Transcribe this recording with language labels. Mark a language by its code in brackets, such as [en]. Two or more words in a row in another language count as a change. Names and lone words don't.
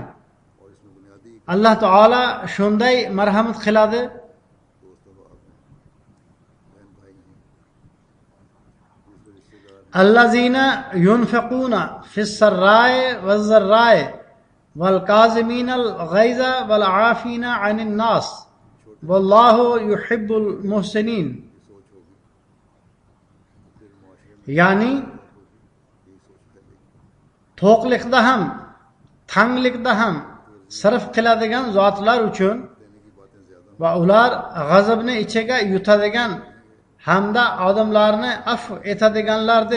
[uz] Alloh taolo shunday marhamat qiladi. [ar] الذين ينفقون في السراء والضراء والكاظمين الغيظ والعافين عن الناس والله يحب المحسنين. [uz] Ya'ni to'qlikda ham, tanglikda ham sarf qiladigan zotlar uchun va ular g'azabni ichiga yutadigan hamda odamlarni afv etadiganlardir.